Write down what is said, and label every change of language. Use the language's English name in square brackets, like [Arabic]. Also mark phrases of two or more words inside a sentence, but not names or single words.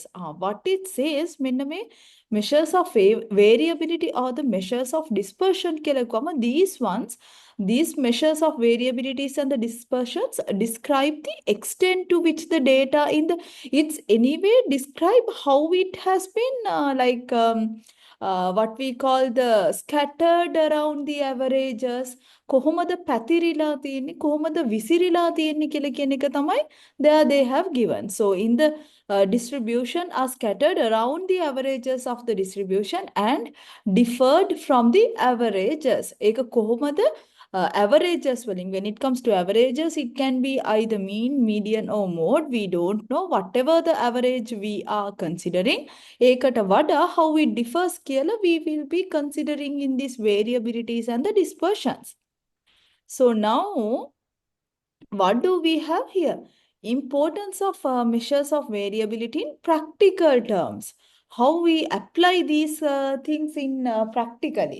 [English] What it says, measures of variability or the measures of dispersion, these measures of variabilities and the dispersions describe the extent to which the data in the, it's anyway describe how it has been what we call the scattered around the averages. [Sinhala] කොහොමද පැතිරිලා තියෙන්නේ, කොහොමද විසිරිලා තියෙන්නේ කියලා කියන එක තමයි [English] there they have given. So in the distribution are scattered around the averages of the distribution and differed from the averages. [Sinhala] ඒක කොහොමද averages වලින්, [English] when it comes to averages, it can be either mean, median or mode. We don't know. Whatever the average we are considering, [Sinhala] ඒකට වඩා [English] how it differs කියලා we will be considering in these variabilities and the dispersions. So now, what do we have here? Importance of measures of variability in practical terms. How we apply these things in practically.